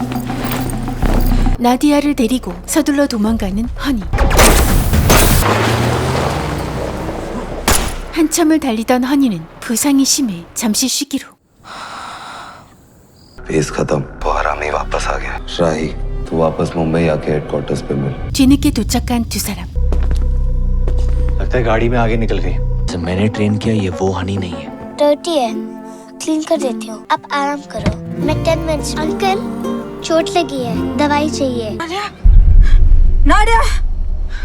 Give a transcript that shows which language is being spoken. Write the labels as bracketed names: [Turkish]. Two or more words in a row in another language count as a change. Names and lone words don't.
[Korean] 나디아를 데리고 서둘러 도망가는 허니. 한참을 달리던 허니는 부상이 심해 잠시 쉬기로. [Hindi] फेस खत्म. वो हरामी वापस आ गया. शाही तू वापस मुंबई आके हेडक्वार्टर्स पे मिल. [Korean] 뒤늦게 도착한 두 사람. [Hindi] लगता है गाड़ी में आगे निकल गई. मैंने ट्रेन किया ये वो हनी नहीं है. डर्टी है. क्लीन कर देती हूँ. आप आराम करो. मैं 10 मिनट्स. अंकल चोट लगी है. दवाई चाहिए. Nadia!